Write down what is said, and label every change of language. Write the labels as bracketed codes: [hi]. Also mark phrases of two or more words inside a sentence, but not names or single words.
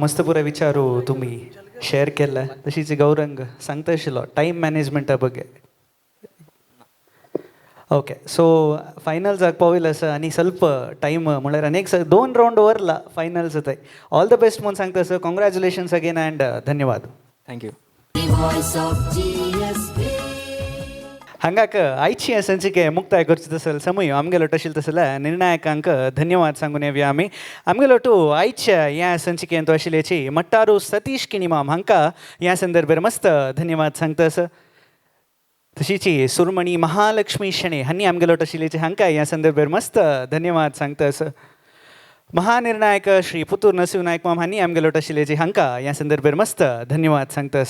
[kok] मस्त पुरा विचारू तुम्ही शेअर केला. तशीच गौरंग सांगता आशिल्लो [en] time management [kok] बगे. [en] okay so [kok] फायनल जावपाक पावयला आसा आनी ಸ್ವಲ್ಪ टायम म्हळ्यार आनीक 2 राउंड उरला फायनल जाताय. [en] all the best [kok] म्हूण सांगता सर. [en] congratulations again and [kok] धन्यवाद. थँक्यू. the voice of GSB. ಹಂಗಾಕ ಐಚ್ಛೆಯ ಸಂಚಿಕೆ ಮುಕ್ತಾಯ ಕೊರ್ಚಿದ ಸಮಯ ಆಮ್ಗೆಲೊಟ್ಟು ಅಶಿಲ್ ತಸಲ ನಿರ್ಣಾಯಕಾಂಕ ಧನ್ಯವಾದ सांगून येवया आमी आमगेलोटू आयच्या ह्या संचिकेंत आशिल्ल्याची मट्टारू सतीश किनिमाम हांकां ह्या संदर्भार मस्त धन्यवाद सांगतास. तशीची सुरमणी महालक्ष्मी शेणे हांणी आमगेलोट आशिल्ल्याची हांकां ह्या संदर्भार मस्त धन्यवाद सांगतास. महानिर्णायक श्री पुतूर नरसिंह नायक माम हांणी आमगेलोट आशिल्ल्याची हांकां ह्या संदर्भार मस्त धन्यवाद सांगतास.